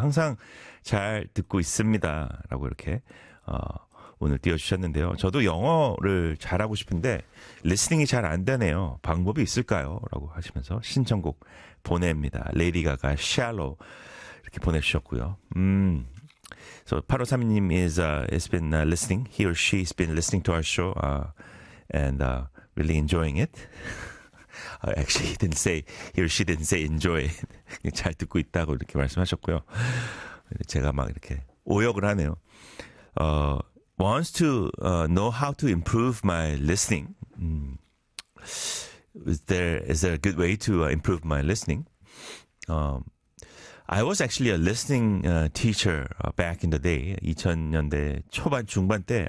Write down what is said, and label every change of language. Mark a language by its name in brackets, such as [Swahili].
[Korean] 항상 잘 듣고 있습니다 라고 이렇게 오늘 띄워주셨는데요. 저도 영어를 잘하고 싶은데 리스닝이 잘 안되네요. 방법이 있을까요? 라고 하시면서 신청곡 보냅니다. 레이디 가가 샬로 이렇게 보내주셨고요. [English] So 8532님 is has been listening. He or she has been listening to our show and really enjoying it. Actually, he didn't say he or she didn't say enjoy it. [Korean] 잘 듣고 있다고 이렇게 말씀하셨고요. 제가 막 이렇게 오역을 하네요. [English] Wants to know how to improve my listening. Is there a good way to improve my listening? I was actually a listening teacher back in the day, [Korean] 2000년대 초반, 중반 때.